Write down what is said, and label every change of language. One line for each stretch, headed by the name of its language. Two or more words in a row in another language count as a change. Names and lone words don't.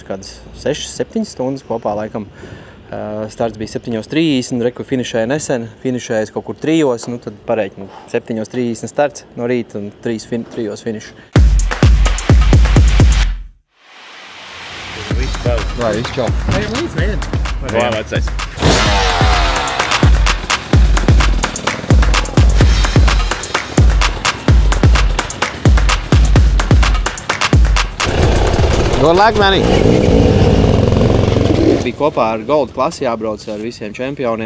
Latvian: Kādas 6-7 stundas kopā laikam. Starts bija 7:30, reku finišēja nesen, finišējas kaut kur 3, nu tad pareiķinu 7:30 starts no rīta un 3 finišu. Vai, viss čau. Ejam līdz, vien. Vai, vecais.
English: Good luck, Manny!
Latvian: Bija kopā ar Gold klasi jābrauc ar visiem čempioniem.